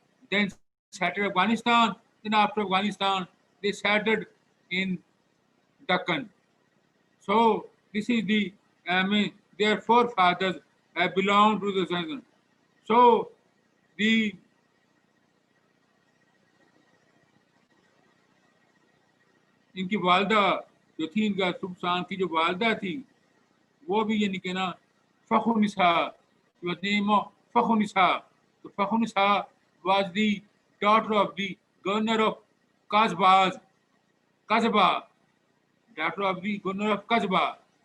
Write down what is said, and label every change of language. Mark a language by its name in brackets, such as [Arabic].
[English] Then settled Afghanistan. Then after Afghanistan, they settled in Deccan. So this is their forefathers have belonged to the Sultan. [Hindi] So the इनकी वालदा जो थी, इनका सुल्तान की जो वालदा थी, वो भी यानी कि ना [English] Fakhunisa. She was named Fakhunisa. So Fakhunisa was the daughter of the governor of Kasbah, Kasbah, daughter of the governor of Kasbah.